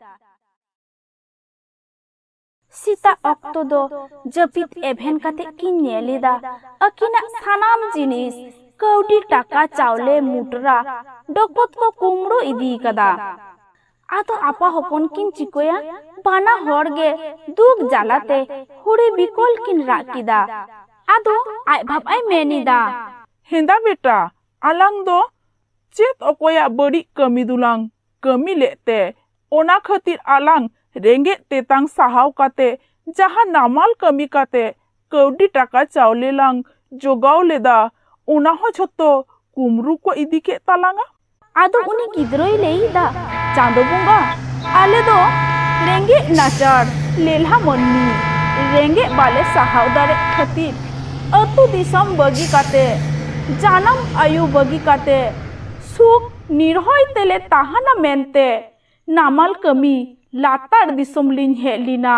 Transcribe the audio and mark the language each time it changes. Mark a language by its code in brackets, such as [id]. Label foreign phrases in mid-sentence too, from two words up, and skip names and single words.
[sat] ᱥᱮᱛᱟᱜ ᱚᱠᱛᱚ ᱫᱚ ᱡᱟᱹᱯᱤᱫ ᱮᱵᱷᱮᱱ ᱠᱟᱛᱮ ᱠᱤᱱ ᱧᱮᱞ ᱮᱫᱟ ᱟᱹᱠᱤᱱᱟᱜ ᱥᱟᱱᱟᱢ ᱡᱤᱱᱤᱥ ᱠᱟᱹᱣᱰᱤ ᱴᱟᱠᱟ ᱪᱟᱣᱞᱮ ᱢᱩᱴᱨᱟ ᱰᱚᱠᱚᱛ ᱠᱚ ᱠᱩᱢᱵᱽᱲᱩ ᱤᱫᱤ ᱠᱟᱫᱟ। ᱟᱫᱚ ᱟᱯᱟ ᱦᱚᱯᱚᱱ ᱠᱤᱱ ᱪᱤᱠᱟᱹᱭᱟ? ᱵᱟᱱᱟ ᱦᱚᱲ ᱜᱮ ᱫᱩᱠ ᱡᱟᱞᱟᱛᱮ ᱦᱩᱲᱤ ᱵᱤᱠᱚᱞ ᱠᱤᱱ ᱨᱟᱜ ᱠᱮᱫᱟ। ᱟᱫᱚ ᱟᱡ ᱵᱟᱵᱟᱭ ᱢᱮᱱ ᱮᱫᱟ, हेंदा बेटा आलांग दो चेत अकोया बड़ी कमी दुलांग कमी लेते ओना खातिर आलांग रेंगे तेतांग सहाव काते जहां नामाल कमी काते कौडी टाका चावले लांग जोगाव लेदा ओना हो झोतो कुमरू को इदी के तालांगा। ᱟᱫᱚ ᱩᱱᱤ ᱜᱤᱫᱽᱨᱟᱹᱭ ᱞᱟᱹᱭᱫᱟ, ᱪᱟᱸᱫᱳ ᱵᱚᱸᱜᱟ ᱟᱞᱮ ᱫᱚ ᱨᱮᱸᱜᱮᱡ ᱱᱟᱪᱟᱨ ᱞᱮᱞᱦᱟ ᱢᱟᱹᱱᱢᱤ ᱨᱮᱸᱜᱮᱡ ᱵᱟᱞᱮ ᱥᱟᱦᱟᱣ ᱫᱟᱲᱮᱜ ᱠᱷᱟᱹᱛᱤᱨ ᱟᱹᱛᱩ ᱫᱤᱥᱚᱢ ᱵᱟᱹᱜᱤ ᱠᱟᱛᱮ ᱡᱟᱱᱟᱢ ᱟᱭᱩ ᱵᱟᱹᱜᱤ ᱠᱟᱛᱮ ᱥᱩᱠ ᱱᱤᱨᱦᱚᱭ ᱛᱮᱞᱮ ᱛᱟᱦᱮᱱᱟ ᱢᱮᱱᱛᱮ ᱱᱟᱢᱟᱞ ᱠᱟᱹᱢᱤ ᱞᱟᱛᱟᱨ ᱫᱤᱥᱚᱢ ᱞᱤᱧ ᱦᱮᱡ ᱞᱮᱱᱟ।